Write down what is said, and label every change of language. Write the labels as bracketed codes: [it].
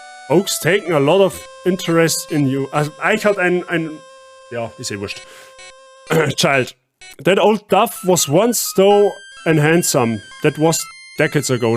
[en] Oaks taken a lot of interest in you. [de] Also, Eich hat ja, ist wurscht. [en] Child. That old duff was once though and handsome. That was decades ago.